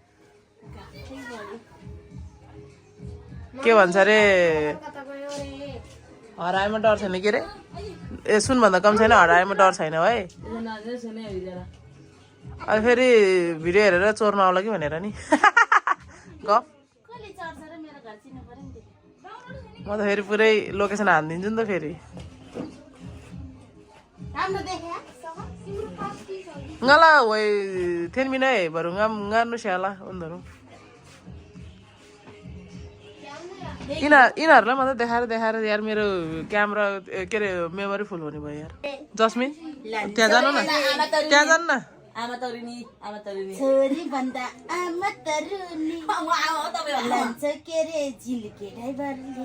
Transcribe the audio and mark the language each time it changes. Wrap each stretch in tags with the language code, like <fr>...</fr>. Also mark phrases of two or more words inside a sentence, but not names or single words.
<ne>के भन्छ अरे हराएमा डर छैन के अरे ए सुनभन्दा कम छैन हराएमा डर छैन है अब फेरि भिडियो हेरेर चोर्न आउला कि भनेर नि गफ कसले चढ्छ र मेरो घर चिन्नु पर्यो नि म त फेरि पुरै लोकेसन हानिदिन्छु नि त फेरि राम्रो देखे ngala woi ten minai baru nganu siala undaru यिनीहरूलाई मात्रै देखाएर यार मेरो क्यामेरा के अरे</ne> <en>memory full</en> <ne>हुने भयो यार जस्मिन त्यहाँ जानु न आमा तरुनी छोरी भन्दा आमा तरुनी लान्छ के रे झिल्के ड्राइभरले</ne>